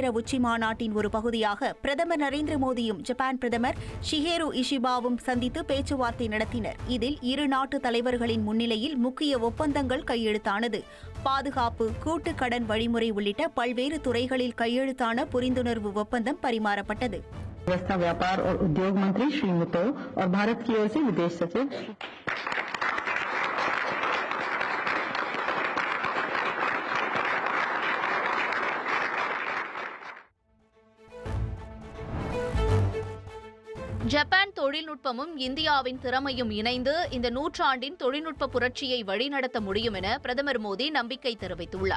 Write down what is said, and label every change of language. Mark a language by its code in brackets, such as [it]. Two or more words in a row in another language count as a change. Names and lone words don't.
[ta] உச்சி மாநாட்டின் ஒரு பகுதியாக பிரதமர் நரேந்திர மோடியும் ஜப்பான் பிரதமர் ஷிகேரு இஷிபாவும் சந்தித்து பேச்சுவார்த்தை நடத்தினர். இதில் இரு நாட்டு தலைவர்களின் முன்னிலையில் முக்கிய ஒப்பந்தங்கள் கையெழுத்தானது. பாதுகாப்பு, கூட்டு கடன் வழிமுறை உள்ளிட்ட பல்வேறு துறைகளில் கையெழுத்தான புரிந்துணர்வு ஒப்பந்தம் பரிமாறப்பட்டது. [hi] व्यापार और उद्योग मंत्री श्री मुतो और भारत की ओर से विदेश सचिव [ta] ஜப்பான் தொழில்நுட்பமும் இந்தியாவின் திறமையும் இணைந்து இந்த நூற்றாண்டின் தொழில்நுட்ப புரட்சியை வழிநடத்த முடியும் என பிரதமர் மோடி நம்பிக்கை தெரிவித்துள்ளார்.